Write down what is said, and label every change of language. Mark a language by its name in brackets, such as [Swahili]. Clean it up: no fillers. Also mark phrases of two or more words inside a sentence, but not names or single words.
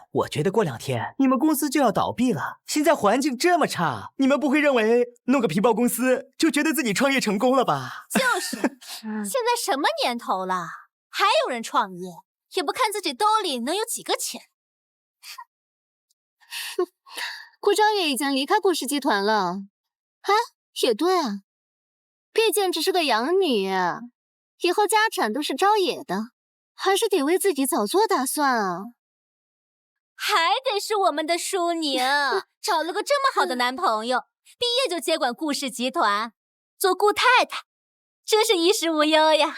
[Chinese] 我覺得過2天你們公司就要倒閉了。現在環境這麼差，你們不會認為弄個皮包公司就覺得自己創業成功了吧？就是，現在什麼年頭了，還有人創業，也不看自己兜裡能有幾個錢。顧昭也已經離開顧氏集團了。哎，也对啊，畢竟只是個养女，以後家產都是昭也的，還是得為自己早做打算啊。還得是我們的舒寧，找了個這麼好的男朋友，畢業就接管顧氏集團，做顧太太，真是衣食無憂呀。